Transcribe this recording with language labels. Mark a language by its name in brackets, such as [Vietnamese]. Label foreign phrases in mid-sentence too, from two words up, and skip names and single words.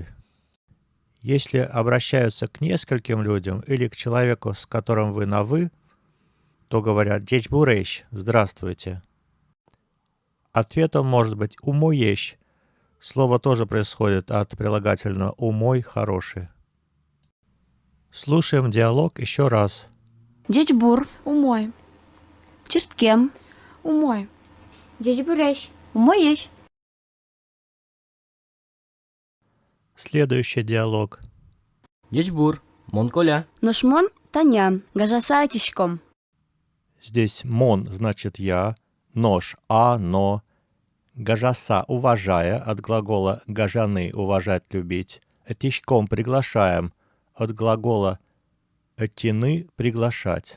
[Russian] Если обращаются к нескольким людям или к человеку, с которым вы на «вы», то говорят «Дечбурещ» – «Здравствуйте». Ответом может быть «умоещ». Слово тоже происходит от прилагательного «умой» – «хороший». Слушаем диалог еще раз. [Udmurt] Джечбур, умой, Чисткем, умой. Дечбурещ, Умоещ, [Russian] Следующий диалог. [Udmurt] Джечбур, Монколя. Ношмон, Таня, Гажаса Атишком, [Russian] Здесь «мон» значит «я», «нож» – «а», «но», «гажаса» – «уважая» от глагола «гажаны» – «уважать», «любить», «этишком» – «приглашаем» от глагола «этины» – «приглашать».